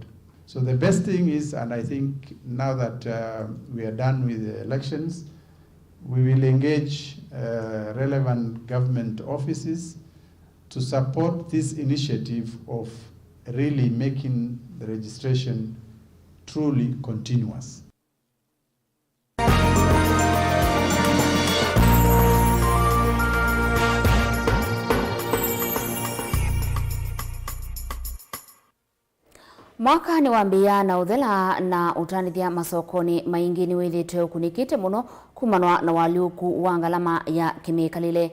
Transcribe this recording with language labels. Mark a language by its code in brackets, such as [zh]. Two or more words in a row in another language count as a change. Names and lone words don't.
[en] So the best thing is, and I think now that we are done with the elections, we will engage relevant government offices to support this initiative of really making the registration truly continuous. [kam] Mwaka ni wambia na uthela na utanithia masokoni maingi ni withitwe ukunikite muno kumanwa na waliuku wa ngalama ya kimikalile.